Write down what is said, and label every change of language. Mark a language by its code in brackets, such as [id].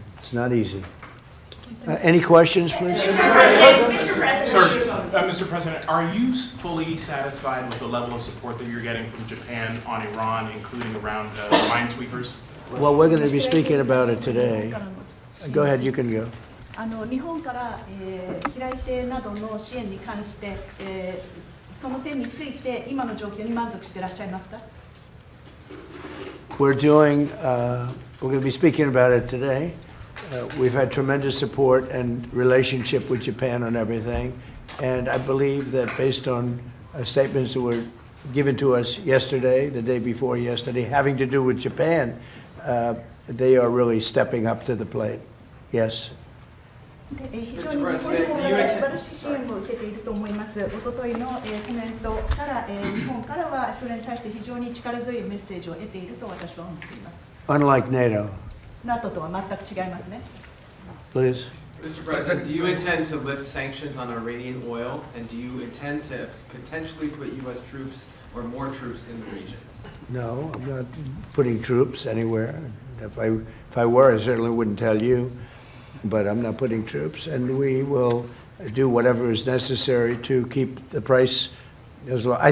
[en] It's not easy. Any questions, please? Mr. President, are you fully satisfied with the level of support that you're getting from Japan on Iran, including around minesweepers? Well, we're going to be speaking about it today. Go ahead, you can go. [ja] 日本から、平井邸などの支援に関して、その点について今の状況に満足していらっしゃいますか？ [en] We're going to be speaking about it today. We've had tremendous support and relationship with Japan on everything, and I believe that based on statements that were given to us yesterday, the day before yesterday, having to do with Japan, they are really stepping up to the plate. Yes. [ja] 非常に日本の方から素晴らしい支援を受けていると思います。おとといのコメントから、日本からはそれに対して非常に力強いメッセージを得ていると私は思っています。 [en] Unlike NATO. [ja] NATO とは全く違いますね。 [en] Please. Mr. President, do you intend to lift sanctions on Iranian oil, and do you intend to potentially put U.S. troops or more troops in the region? No, I'm not putting troops anywhere. If I were, I certainly wouldn't tell you. But I'm not putting troops, and we will do whatever is necessary to keep the price as low.